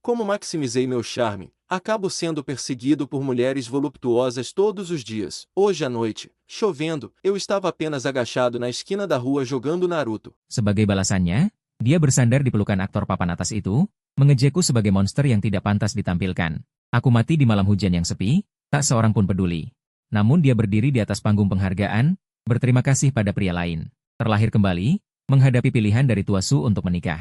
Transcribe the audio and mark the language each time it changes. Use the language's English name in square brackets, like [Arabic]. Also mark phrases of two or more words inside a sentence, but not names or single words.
[Portuguese] Como maximizei meu charme, acabo sendo perseguido por mulheres voluptuosas todos os dias. Hoje à noite, chovendo, eu estava apenas agachado na esquina da rua jogando Naruto. [Indonesian] Sebagai balasannya, dia bersandar di pelukan aktor papan atas itu, mengejekku sebagai monster yang tidak pantas ditampilkan. Aku mati di malam hujan yang sepi, tak seorang pun peduli. Namun dia berdiri di atas panggung penghargaan, berterima kasih pada pria lain. Terlahir kembali, menghadapi pilihan dari Tua Su untuk menikah.